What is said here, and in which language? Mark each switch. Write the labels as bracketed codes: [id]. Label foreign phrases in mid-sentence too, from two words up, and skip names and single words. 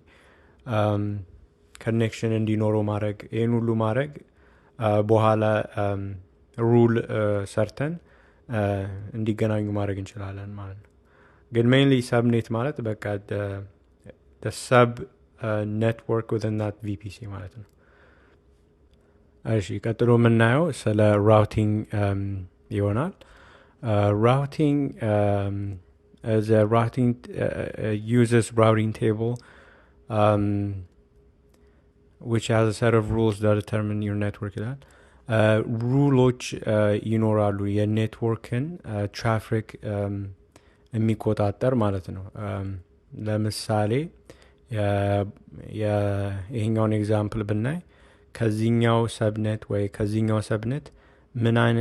[am] ኮኔክሽን እንዲኖረው ማድረግ፣ ይህን ሁሉ ማድረግ በኋላ ሩል ሰርተን እንዲገናኙ ማድረግ እንችላለን ማለት ነው። ግን [en] mainly subnet [am] ማለት በቃ [en] sub network within that VPC [am] ማለት ነው። እሺ ቀጥሎ የምናየው ስለ ራውቲንግ ይሆናል። ራውቲንግ [en] uses routing table which has a set of rules that determine your network [am] ይላል። ሩሎች ይኖራሉ የኔትወርክን ትራፊክ የሚቆጣጠር ማለት ነው። ለምሳሌ ይሄኛውን ኤግዛምፕል ብናይ ከዚህኛው ሰብኔት ወይ ከዚህኛው ሰብኔት ምን